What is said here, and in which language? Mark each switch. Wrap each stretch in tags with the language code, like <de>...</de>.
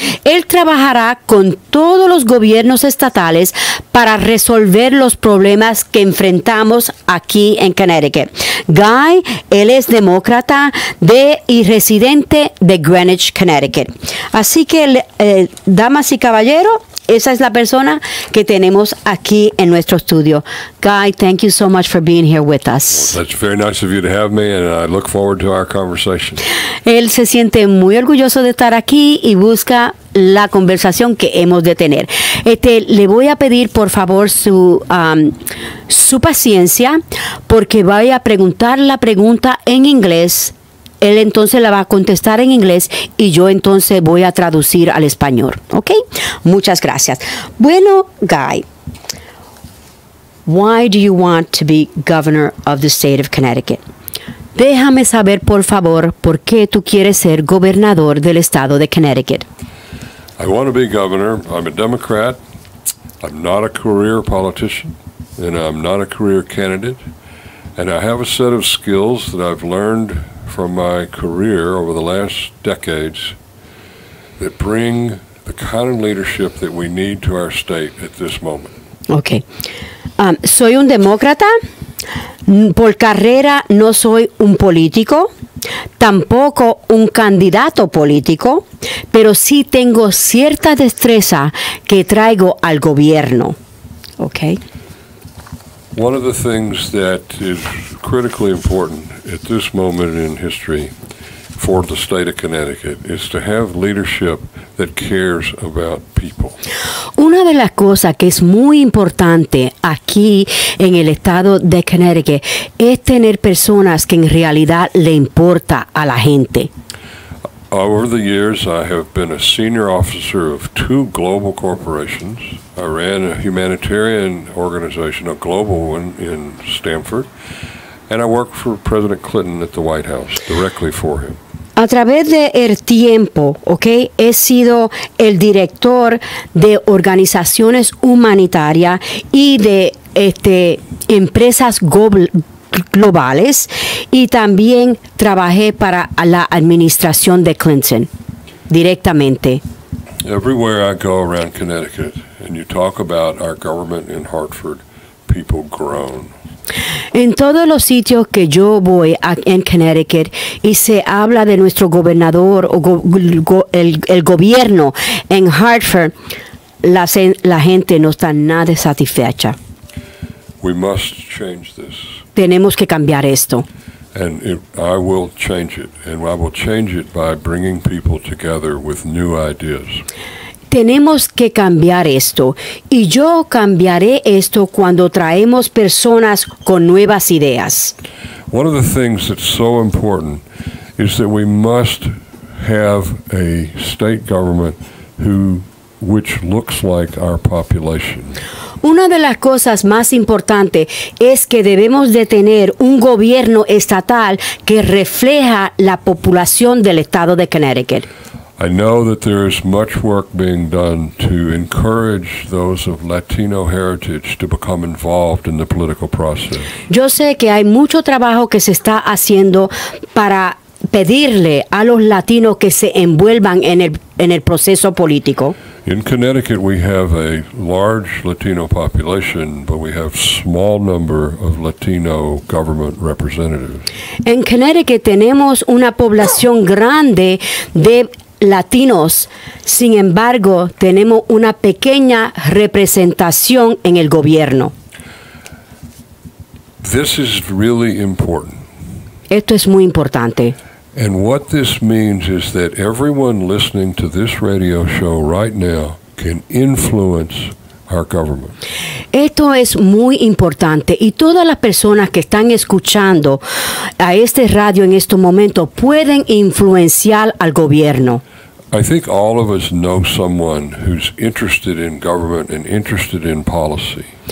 <es>Él trabajará con todos los gobiernos estatales para resolver los problemas que enfrentamos aquí en Connecticut. Guy, él es demócrata y residente de Greenwich, Connecticut. Así que, damas y caballeros, esa es la persona que tenemos aquí en nuestro estudio.</es> <en>Guy, thank you so much for being here with us. Well, that's very nice of you to have me, and I look forward to our conversation.</en> <es>Él se siente muy orgulloso de estar aquí y busca la conversación que hemos de tener. Le voy a pedir, por favor, su paciencia, porque voy a preguntar la pregunta en inglés. Él entonces la va a contestar en inglés y yo entonces voy a traducir al español. ¿Ok? Muchas gracias.</es> <en>Bueno, Guy, why do you want to be governor of the state of Connecticut?</en> <es>Déjame saber, por favor, por qué tú quieres ser gobernador del estado de Connecticut.</es> <en>I want to be governor. I'm a Democrat. I'm not a career politician, and I'm not a career candidate. And I have a set of skills that I've learned from my career over the last decades that bring the kind of leadership that we need to our state at this moment.</en> <es>Okay. Soy un demócrata. Por carrera no soy un político, tampoco un candidato político, pero sí tengo cierta destreza que traigo al gobierno. Okay.</es> <en>One of the things that is critically important at this moment in history for the state of Connecticut is to have leadership that cares about people.</en> <es>Una de las cosas que es muy importante aquí en el estado de Connecticut es tener personas que en realidad le importa a la gente.</es> <en>Over the years, I have been a senior officer of 2 global corporations. I ran a humanitarian organization, a global one in Stamford, and I worked for President Clinton at the White House, directly for him.</en> <es>A través del tiempo, ¿okay? He sido el director de organizaciones humanitarias y de empresas globales, y también trabajé para la administración de Clinton directamente.</es> <en>Everywhere I go around Connecticut and you talk about our government in Hartford, people groan.</en> <es>En todos los sitios que yo voy en Connecticut y se habla de nuestro gobernador o el gobierno en Hartford, la gente no está nada satisfecha.</es> <en>We must change this.</en> <es>Tenemos que cambiar esto.</es> <en>And I will change it. And I will change it by bringing people together with new ideas.</en> <es>Tenemos que cambiar esto, y yo cambiaré esto cuando traemos personas con nuevas ideas.</es> <en>One of the things that's so important is that we must have a state government which looks like our population.</en> <es>Una de las cosas más importantes es que debemos de tener un gobierno estatal que refleja la población del estado de Connecticut.</es> <en>I know that there is much work being done to encourage those of Latino heritage to become involved in the political process.</en> <es>Yo sé que hay mucho trabajo que se está haciendo para pedirle a los latinos que se envuelvan en el proceso político.</es> <en>In Connecticut, we have a large Latino population, but we have small number of Latino government representatives.</en> <es>En Connecticut tenemos una población grande de latinos, sin embargo, tenemos una pequeña representación en el gobierno.</es> <en>This is really important.</en> <es>Esto es muy importante.</es> <en>And what this means is that everyone listening to this radio show right now can influence our government.</en> <es>Esto es muy importante y todas las personas que están escuchando a este radio en estos momentos pueden influenciar al gobierno.</es> <en>I think all of us know someone who's interested in government and interested in policy.</en>